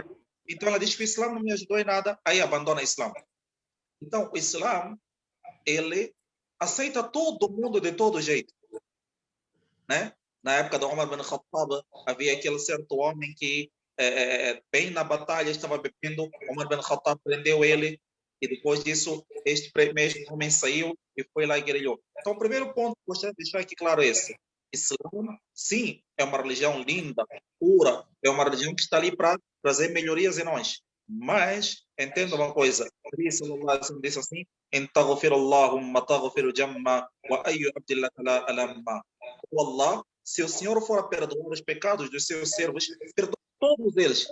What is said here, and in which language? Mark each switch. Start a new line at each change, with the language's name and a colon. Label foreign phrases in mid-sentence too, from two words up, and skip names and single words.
Portuguese: Então, ela diz que o Islã não me ajudou em nada, aí abandona o Islã. Então, o Islã, ele aceita todo mundo de todo jeito, né? Na época de Umar bin Khattab, havia aquele certo homem que, bem na batalha, estava bebendo. Umar bin Khattab prendeu ele e depois disso, este mesmo homem saiu e foi lá e guerrilhou. Então, o primeiro ponto que gostaria de deixar aqui claro é esse. Islã, sim, é uma religião linda, pura, é uma religião que está ali para trazer melhorias em nós. Mas, entenda uma coisa, disse assim, Allah, se o Senhor for perdoar os pecados dos seus servos, perdoa todos eles.